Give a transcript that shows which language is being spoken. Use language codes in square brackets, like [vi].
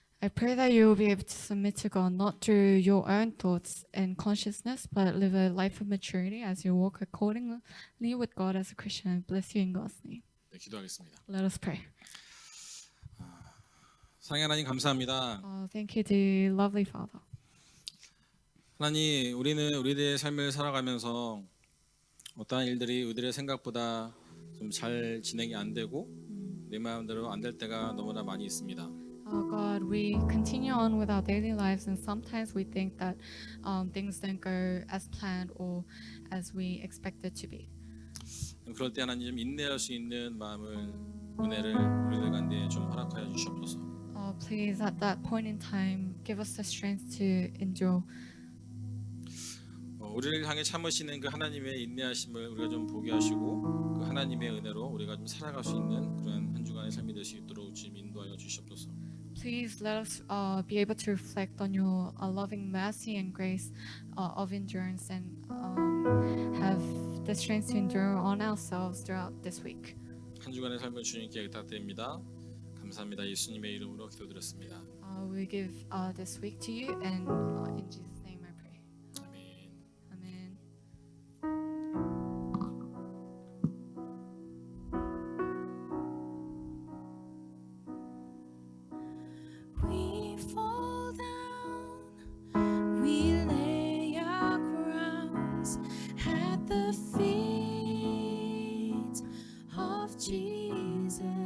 [en] I pray that you will be able to submit to God not through your own thoughts and consciousness, but live a life of maturity as you walk accordingly with God as a Christian. I bless you in God's name. [ko] 네, 기도하겠습니다. [en] Let us pray. [ko] 사랑의 하나님 감사합니다. [en] Thank you, dear lovely Father. [ko] 하나님, 우리는 우리들의 삶을 살아가면서 어떠한 일들이 우리들의 생각보다 좀 잘 진행이 안 되고 내 마음대로 안 될 때가 너무나 많이 있습니다. [en] God, we continue on with our daily lives, and sometimes we think that things don't go as planned or as we expected to be. [ko] 그럴 때 하나님 좀 인내할 수 있는 마음을 은혜를 우리들 가운데 좀 허락하여 주시옵소서. [en] Please, at that point in time, give us the strength to endure. [ko] 우리를 향해 참으시는 그 하나님의 인내하심을 우리가 좀 보게 하시고 그 하나님의 은혜로 우리가 좀 살아갈 수 있는 그런 한 주간의 삶이 될 수 있도록 주님 인도하여 주시옵소서. [en] Please let us be able to reflect on your loving mercy and grace of endurance, and have the strength to endure on ourselves throughout this week. [ko] 한 주간의 삶을 주님께 부탁드립니다. 감사합니다. 예수님의 이름으로 기도드렸습니다. [en] We give this week to you, and in Jesus' name I pray. [ko] 아멘. [en] Amen. We fall down, we lay our crowns at the feet of Jesus.